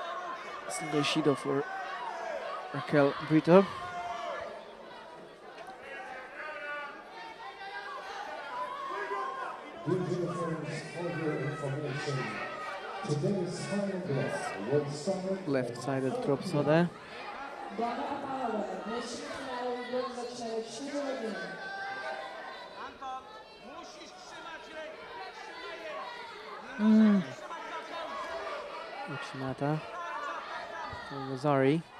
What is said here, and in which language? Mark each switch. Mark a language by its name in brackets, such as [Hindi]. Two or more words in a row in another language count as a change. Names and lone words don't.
[English] Single Judo for Raquel Brito. Dear friends, for your information, today's final block will start Left-sided drop soda. [Czech] Dámy a pánové, dnešní finálový blok začne ve 4 hodiny. Uchinata. Rosari.